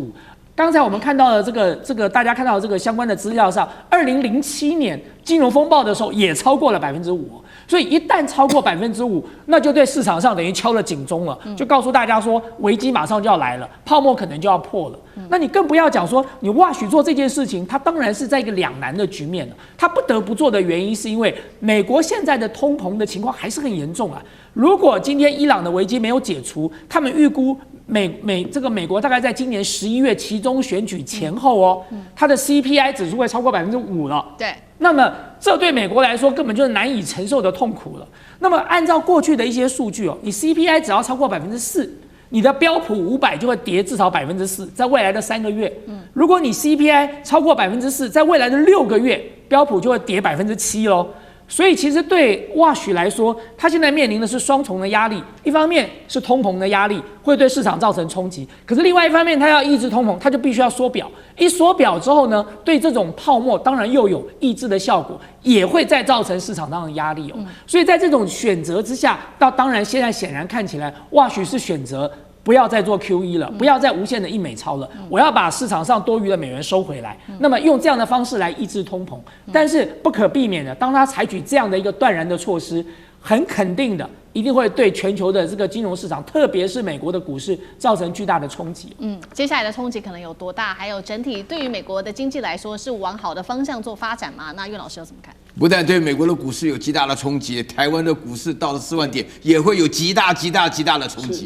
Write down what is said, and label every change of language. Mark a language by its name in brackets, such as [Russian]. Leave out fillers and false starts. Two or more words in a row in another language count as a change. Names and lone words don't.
[Chinese] 剛才我們看到的這個大家看到的這個相關的資料上，2007年金融風暴的時候也超過了5%。所以一旦超過5%，那就對市場上等於敲了警鐘了，就告訴大家說危機馬上就要來了，泡沫可能就要破了。那你更不要講說你 WASH 做這件事情，它當然是在一個兩難的局面了。它不得不做的原因是因為美國現在的通膨的情況還是很嚴重啊。如果今天伊朗的危機沒有解除，他們預估美國大概在今年11月期中選舉前後哦，它的 CPI 指數會超過5%了。對。那麼，這對美國來說根本就是難以承受的痛苦了。那麼，按照過去的一些數據哦，你 CPI 只要超過4%，你的標普500就會跌至少4%，在未來的3個月。如果你 CPI 超過4%，在未來的6個月，標普就會跌7%嘍。所以，其實對 WASH 來說，它現在面臨的是雙重的壓力，一方面是通膨的压力，會對市场造成衝擊；可是另外一方面，它要抑制通膨，它就必須要縮表。一縮表之後呢，對這種泡沫当然又有抑制的效果，也會再造成市場上的壓力哦。所以在這種選擇之下，當然現在顯然看起來，WASH是選擇不要再做 QE 了，不要再無限的印美鈔了，我要把市场上多餘的美元收回來。那麼用這樣的方式來抑制通膨，但是不可避免的，當他採取這樣的一個斷然的措施，很肯定的一定會對全球的這個金融市場，特別是美國的股市造成巨大的衝擊。接下來的衝擊可能有多大？還有整體對於美國的經濟來說，是往好的方向做發展嗎？那岳老師有怎麼看？不但對美國的股市有極大的衝擊，台灣的股市到了4萬點也會有極大的衝擊。